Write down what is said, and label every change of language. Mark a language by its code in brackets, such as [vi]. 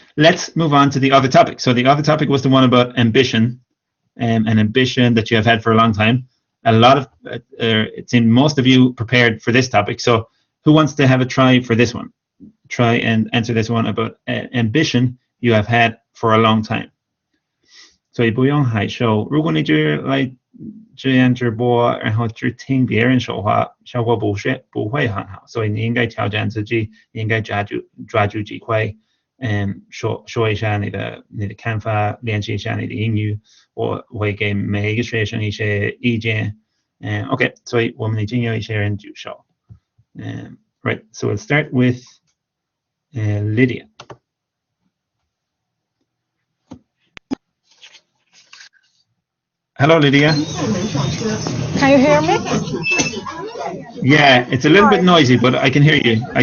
[en] Let's move on to the other topic. So the other topic was the one about ambition, an ambition that you have had for a long time. A lot of, it seemed most of you prepared for this topic. So who wants to have a try for this one? Try and answer this one about ambition you have had for a long time. [zh] 所以不用害羞，如果你觉得来这样直播，然后只听别人说话，效果不会很好，所以你应该挑战自己，你应该抓住机会，说一下你的看法，练习一下你的英语，我会给每一个学生一些意见。 OK， 所以我们已经有一些人举手。 [en] Right, so we'll start with Lydia. Hello, Lydia. Can you hear me? Yeah, it's a little bit noisy, but I can hear you.